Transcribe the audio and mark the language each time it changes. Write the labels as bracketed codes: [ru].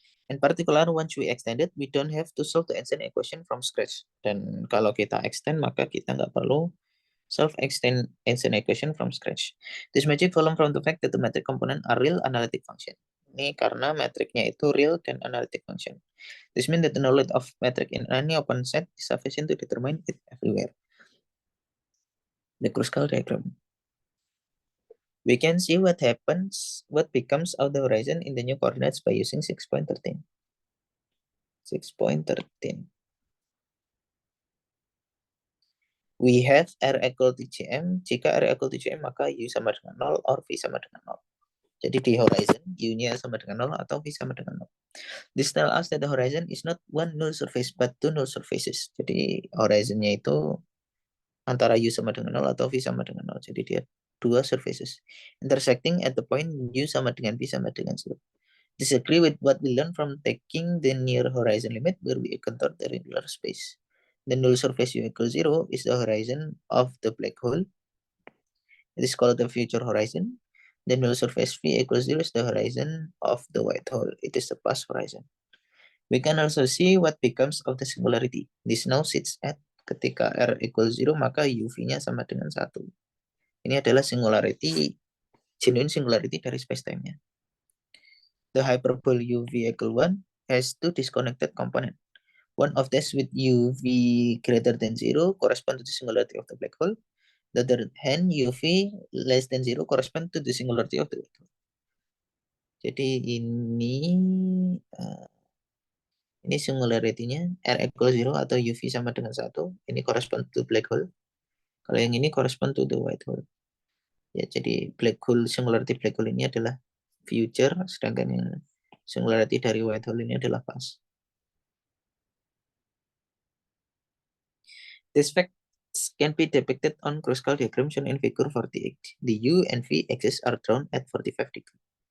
[en] In particular, once we extend it, we don't have to solve the Einstein equation from scratch. [id] Dan kalau kita extend, maka kita nggak perlu solve Einstein equation [en] from scratch. This magic follows from the fact that the metric component are real analytic function. [id] Ini karena metriknya itu real dan analytic function. [en] This means that the knowledge of metric in any open set is sufficient to determine it everywhere. The Kruskal diagram. We can see what becomes of the horizon in the new coordinates by using 6.13. 6.13. We have R equal to Gm. [id] Jika R equal to Gm, maka U sama dengan 0 or V sama dengan 0. Jadi di horizon, U-nya sama dengan 0 atau V sama dengan 0. [en] This tell us that the horizon is not one null surface, but two null surfaces. [id] Jadi horizonnya itu antara U sama dengan 0 atau V sama dengan 0. Jadi dia dua surfaces. [en] Intersecting at the point [id] U sama dengan V sama dengan 0. [en] Disagree with what we learned from taking the near horizon limit where we encounter the regular space. The null surface U equals 0 is the horizon of the black hole. It is called the future horizon. The null surface V equals 0 is the horizon of the white hole. It is the past horizon. We can also see what becomes of the singularity. This now sits at [id] ketika R equals 0, maka UV-nya sama dengan 1. Ini adalah singularity, genuine singularity dari spacetime-nya. [en] The hyperbole UV equal 1 has two disconnected component. One of these with UV greater than 0 correspond to the singularity of the black hole. The other hand, UV less than 0 correspond to the singularity of the white hole. [id] Jadi ini singularity-nya R equal 0 atau UV sama dengan 1. Ini [en] correspond to black hole. [id] Kalau yang ini [en] correspond to the white hole. [id] Ya, jadi black hole, singularity black hole ini adalah future, sedangkan yang singularity dari white hole ini adalah past. [en] This fact can be depicted on Kruskal diagram shown in figure 48. The U and V axis are drawn at 45 degree.